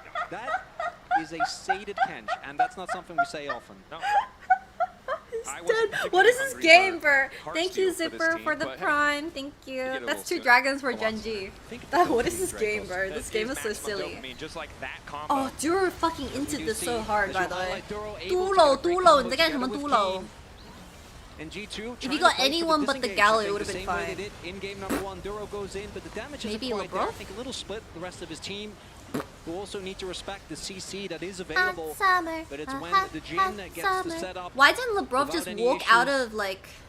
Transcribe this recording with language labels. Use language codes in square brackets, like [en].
[en] That is a sated Kench, and that's not something we say often. No. What is this game for? Thank you, Zipper, for the prime. Thank you. That's 2 dragons for Genji. What is this game, bro? This game is so silly. Oh, Duro fucking into this so hard, by the way. [zh] Dulo, 你在干什么 Dulo? [en] If you got anyone but the Gallo, it would have been fine. In game number 1, Duro goes in, but the damage is maybe quite there. I think a little split. The rest of his team who also need to respect the CC that is available. But it's when the Jin gets the setup. Why didn't Lebrov just walk out of like?